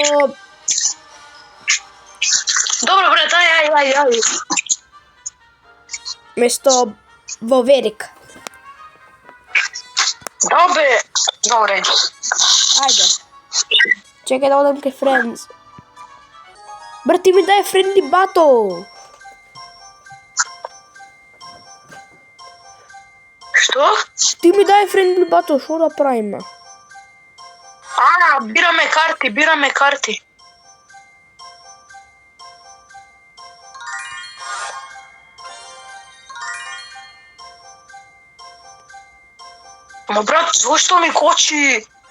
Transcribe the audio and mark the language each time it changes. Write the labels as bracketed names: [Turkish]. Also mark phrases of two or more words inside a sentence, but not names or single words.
[Macedonian] Добро, брат, ај. Место Воверик. Добре. Ајде. Чекај да одам кај Friends. Брат, ти ми дај [English] friendly battle. [Macedonian] Што? Ти ми дај [English] friendly battle, [Macedonian] шо да правиме? Бираме карти. Ама брат, зошто ми кочи?